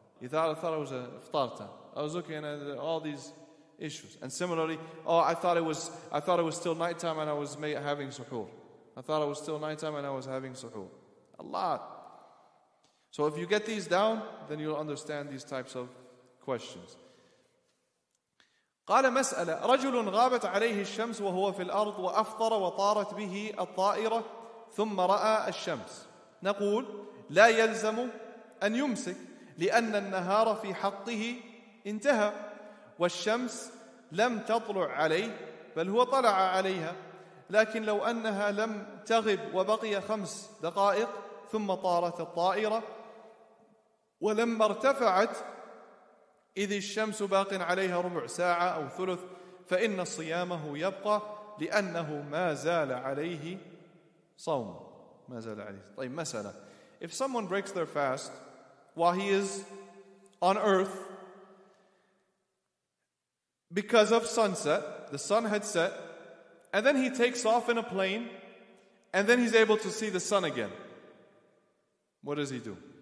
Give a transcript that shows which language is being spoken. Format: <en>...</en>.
<en>I thought it was a iftar time. I was looking at all these issues. And similarly, I thought it was still nighttime and I was having suhoor. I thought it was still nighttime and I was having suhoor. A lot. So if you get these down, then you'll understand these types of questions.</en> <ar>قال مسألة رجل غابت عليه الشمس وهو في الأرض وأفطر وطارت به الطائرة ثم رأى الشمس. نقول لا يلزم أن يمسك لأن النهار في حقه انتهى والشمس لم تطلع عليه بل هو طلع عليها. لكن لو أنها لم تغب وبقي 5 دقائق ثم طارت الطائرة ولما ارتفعت إذ الشمس باق عليها ربع ساعة أو ثلث فإن صيامه يبقى لأنه ما زال عليه صوم. ما زال عليه. طيب مسألة.</ar> <en>If someone breaks their fast while he is on earth because of sunset, the sun had set, and then he takes off in a plane, and then he's able to see the sun again, what does he do?</en>